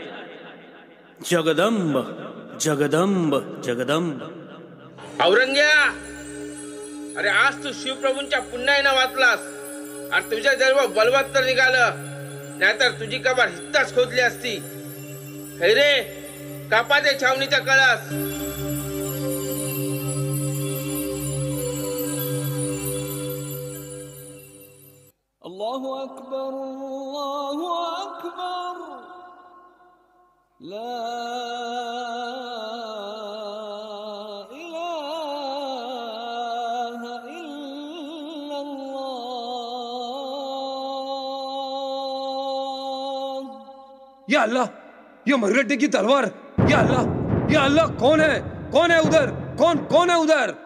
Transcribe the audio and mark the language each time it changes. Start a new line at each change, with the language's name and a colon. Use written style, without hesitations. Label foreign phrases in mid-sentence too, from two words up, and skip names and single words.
Marathi: जगदंब जगदंब जगदंब. औरंग्या, अरे आज तू शिवप्रभूंच्या पुण्याईनं वाचलास. अरे तुझ्या जन्म बलवत तर निघालं, नाहीतर तुझी कबर हित्ताच खोदली असती. रे कापा दे छावणीचा कळस.
Arabic: الله أكبر الله أكبر لا إله إلا الله.
Hindi: या अल्लाह, ये मरगट्टे की तलवार. या अल्लाह, कौन है उधर? कौन है उधर?